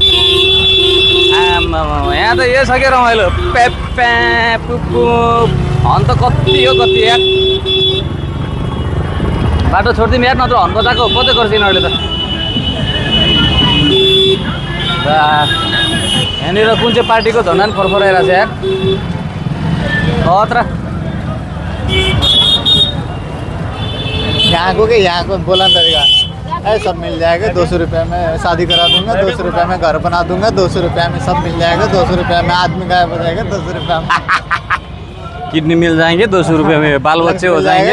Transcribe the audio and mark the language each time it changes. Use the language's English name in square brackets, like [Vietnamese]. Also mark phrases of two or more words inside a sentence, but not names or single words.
[Nepali] आमा यहाँ त यो छ क्या रमाइलो, प्याप्या पुपु हन त कति हो कति यार। बाटो छोडिदिउँ यार, नत्र हन बजाएको पत्तै गर्छ यिनीहरूले त। यहाँनिर कुन चाहिँ पार्टीको झन्डा नि फरफराइरहेको छ यार, खतरा। [Hindi] यहाँ को बोला तरीका है, सब मिल जाएगा 200 रुपये में, शादी करा दूंगा 200 रुपये में, घर बना दूंगा 200 रुपये में, सब मिल जाएगा 200 रुपये में, आदमी गायब हो जाएगा 200 रुपये में। किडनी मिल जाएंगे 200 रुपये में, बाल बच्चे हो जाएंगे,